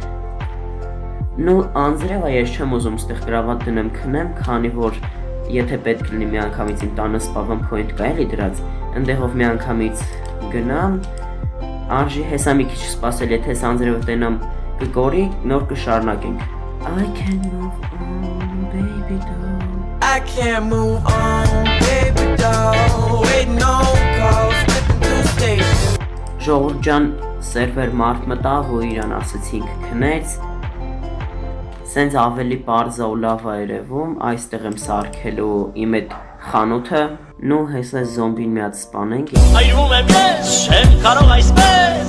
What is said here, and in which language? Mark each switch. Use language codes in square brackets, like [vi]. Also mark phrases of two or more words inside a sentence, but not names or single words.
[hy] նու անձրև ես չեմ ուզում ստեղ գրավատ դնեմ քնեմ, քանի որ եթե պետք լինի մի անգամից իմ տանը սպավեմ point կա էլի դրած, ընդեղով մի անգամից գնամ, արժի հեսա մի քիչ սպասել, եթե ես անձրևը տենամ կգորի, նոր կշարունակենք։ [en] I can move on, baby doll I can't move on, baby doll Waiting on calls, flipping through stations [hy] Ժողովուրդ ջան, սերվեր մարդ մտավ ու իրան ասեցինք քնեց Սենց ավելի պարզ ու լավ է երևում, այստեղ եմ սարքելու իմ այդ խանութը նու հեսա զոմբին մի հատ սպանենք Այրվում եմ ես, չեմ կարող այսպես